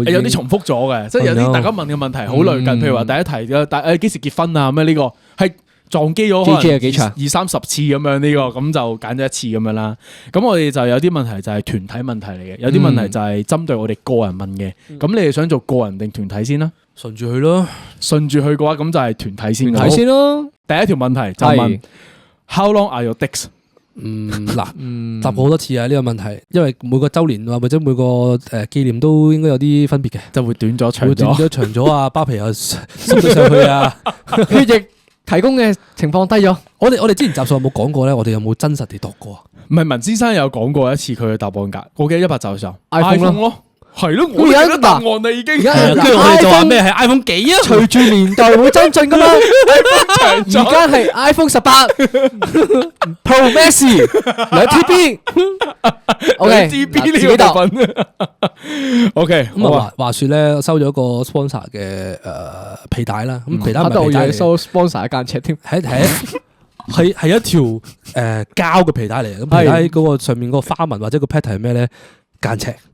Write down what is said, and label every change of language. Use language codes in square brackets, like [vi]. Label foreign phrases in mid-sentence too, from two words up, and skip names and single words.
[yue] 有啲重複咗嘅，即係有啲大家問嘅問題好類近，譬如話第一題嘅，幾時結婚啊？咩呢個係撞機咗可能20-30次咁樣呢個，咁就揀咗一次咁樣啦。咁我哋就有啲問題就係團體問題嚟嘅，有啲問題就係針對我哋個人問嘅。咁你哋想做個人定團體先啦？順住去咯，順住去嘅話，咁就係團體先。團體先咯。第一條問題就問 [en] How long are your dicks？ [yue] 答過好多次啊呢個問題，因為每個周年或者每個紀念都應該有啲分別嘅，就會短咗長咗，短咗長咗啊，包皮又縮咗上去啊，血液提供嘅情況低咗。我哋之前集數有冇講過咧？我哋有冇真實地度過啊？唔係，文先生有講過一次佢嘅答案㗎，我記得100集嘅時候 iPhone 咯。係咯，我有答案啦已經。跟住我哋就話咩係 iPhone 幾啊？隨住年代會增進噶嘛。而家係 iPhone 18 Pro Max 2TB。OK， 2TB 呢個部分。OK，咁啊話說咧，收咗一個 sponsor 嘅皮帶啦。咁皮帶唔係皮帶嚟，收 sponsor 一間尺添。係一條膠嘅皮帶嚟嘅。咁皮帶嗰個上面嗰個花紋或者個 pattern 係咩咧？間尺。